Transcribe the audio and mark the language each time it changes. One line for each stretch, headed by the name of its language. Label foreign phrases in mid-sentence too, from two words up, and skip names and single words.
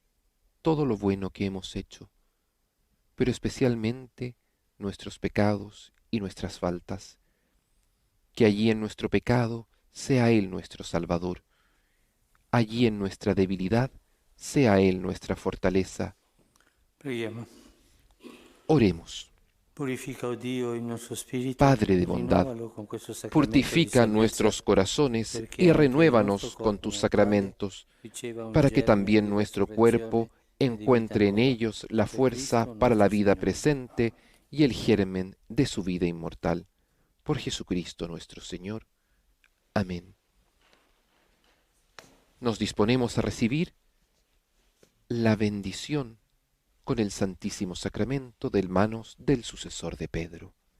Spanish: todo lo bueno que hemos hecho, pero especialmente nuestros pecados y nuestras faltas, que allí en nuestro pecado sea Él nuestro Salvador, allí en nuestra debilidad sea Él nuestra fortaleza.
Italian: Preghiamo.
Spanish: Oremos.
Italian: Purifica, oh Dio, il nostro spirito,
Spanish: Padre de bondad,
Italian: rinnovalo con questo sacramento
Spanish: purifica
Italian: di
Spanish: nuestros
Italian: salvezza,
Spanish: corazones
Italian: perché
Spanish: y
Italian: anche il
Spanish: renuévanos
Italian: nostro
Spanish: con
Italian: corpo
Spanish: tus
Italian: mortale
Spanish: sacramentos,
Italian: riceva un
Spanish: para que
Italian: germe
Spanish: también
Italian: di
Spanish: nuestro
Italian: resurrezione
Spanish: cuerpo
Italian: e di
Spanish: encuentre
Italian: vita
Spanish: en
Italian: nuova.
Spanish: ellos la
Italian: Per
Spanish: fuerza
Italian: Cristo
Spanish: para la nuestro vida
Italian: Signore.
Spanish: presente y el germen de su vida inmortal. Por Jesucristo nuestro Señor. Amén. Nos disponemos a recibir la bendición con el Santísimo Sacramento de manos del sucesor de Pedro.